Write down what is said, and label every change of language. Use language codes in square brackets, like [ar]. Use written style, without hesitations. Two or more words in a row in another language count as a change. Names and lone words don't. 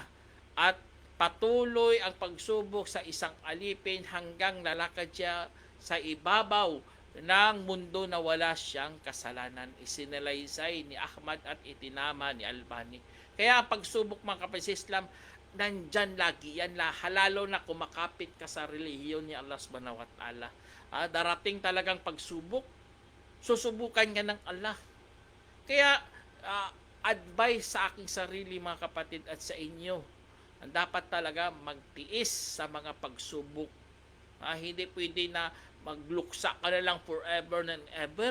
[tl] At patuloy ang pagsubok sa isang alipin hanggang lalakad siya sa ibabaw ng mundo na wala siyang kasalanan. Isinalaysay ni Ahmad at itinama ni Albani. Kaya ang pagsubok, mga kapatid sa Islam, nandyan lagi yan, lalo na kumakapit ka sa relihiyon ni Allah [ar] سبحانه وتعالى. [tl] Darating talagang pagsubok, susubukan ka ng Allah. Kaya advice sa aking sarili, mga kapatid, at sa inyo, dapat talaga magtiis sa mga pagsubok. Hindi pwede na magluksa ka na lang [en] forever and ever.